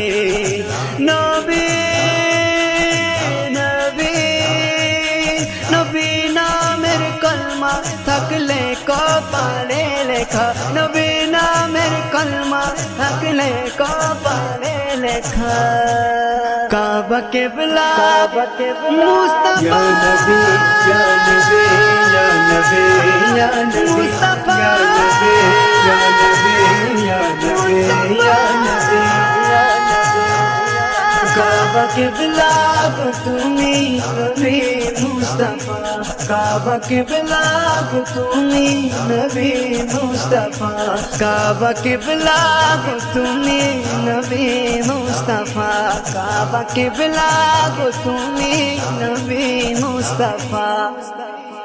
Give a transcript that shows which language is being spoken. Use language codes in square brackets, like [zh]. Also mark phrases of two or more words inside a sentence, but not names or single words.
[bn] নবী নবী নবী নামের কলমা থাকলে কপালে লেখা, নবী নামের কলমা থাকলে কপালে লেখা। কাবা কিবলা মুস্তাফা, [ar] يا نبي، يا نبي، يا نبي، يا نبي, Mustafa, يا نبي، يا نبي، يا نبي، يا نبي, [bn] কাবা কিবলা কো তুমি নবী মুস্তফা, কাবা কিবলা কো তুমি নবী মুস্তফা, কাবা কিবলা কো তুমি নবী মুস্তফা, কাবা কিবলা কো তুমি নবী মুস্তফা.